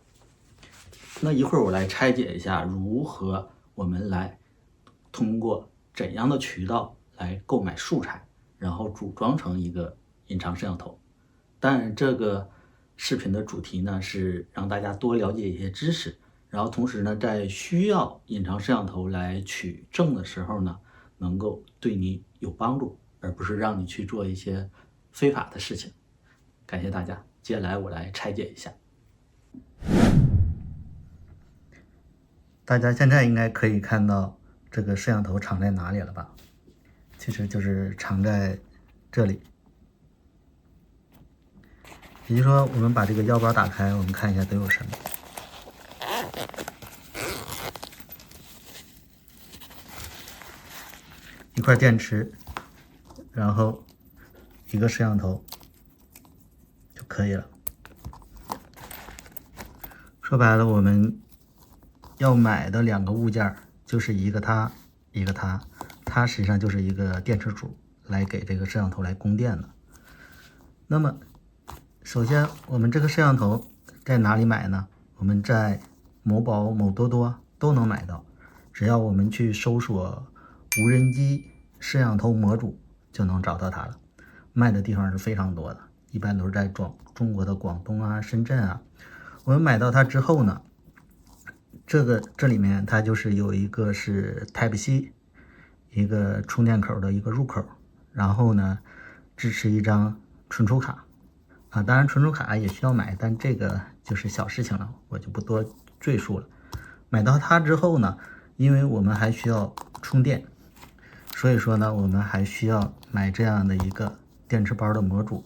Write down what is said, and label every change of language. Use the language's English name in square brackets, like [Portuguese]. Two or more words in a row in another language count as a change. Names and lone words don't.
[Chinese] 那一會兒我來拆解一下，如何我們來通過怎樣的渠道來購買素材，然後組裝成一個隱藏攝像頭。但這個視頻的主題呢，是讓大家多了解一些知識，然後同時呢，在需要隱藏攝像頭來取證的時候呢，能夠對你有幫助，而不是讓你去做一些非法的事情。感謝大家，接下来我来拆解一下。大家现在应该可以看到这个摄像头藏在哪裡了吧？其實就是藏在這裡。也就是說，我們把這個腰包打開，我們看一下都有什麼。一塊電池，然後一個攝像頭就可以了。說白了，我們要買的兩個物件就是一個它，一個它。它實際上就是一個電池組，來給這個攝像頭來供電的。那麼，首先我們這個攝像頭在哪裡買呢？我們在某寶、某多多都能買到，只要我們去搜索無人機攝像頭模組，就能找到它了。賣的地方是非常多的，一般都是在中國的廣東啊、深圳啊。我們買到它之後呢，這裡面它就是有一個是 Type-C， 一個充電口的一個入口，然後呢支持一張存儲卡啊，當然存儲卡也需要買，但這個就是小事情了，我就不多赘述了。買到它之後呢，因為我們還需要充電，所以說呢，我們還需要買這樣的一個電池包的模組。